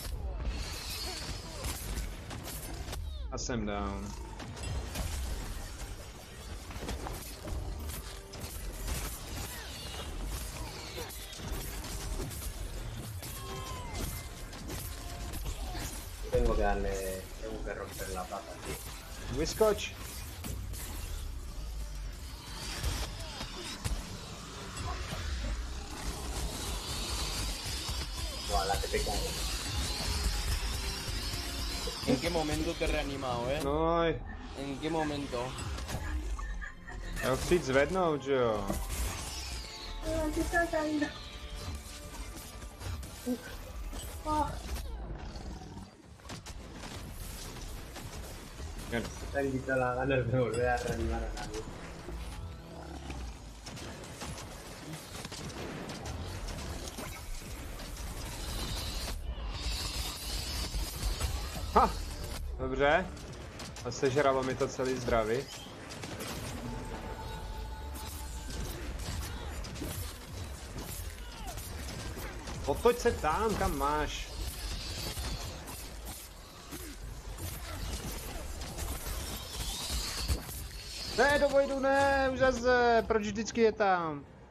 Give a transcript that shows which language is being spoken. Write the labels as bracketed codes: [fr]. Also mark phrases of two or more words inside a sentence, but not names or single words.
[cs] A jsem down. [es] Tengo que romper la placa, tío. [cs] Vyskoč! [es] La que te cae. ¿En qué momento te he reanimado, [cs] No, [es] ¿En qué momento? [cs] já ho chci jít zvednout, že jo? Jen. [es] Te han quitado las ganas de volver a reanimar a nadie. Ha! [cs] Dobře. A sežralo mi to celý zdraví. Otoč se tam, kam máš. Ne, do Voidu ne, už zase, proč vždycky je tam?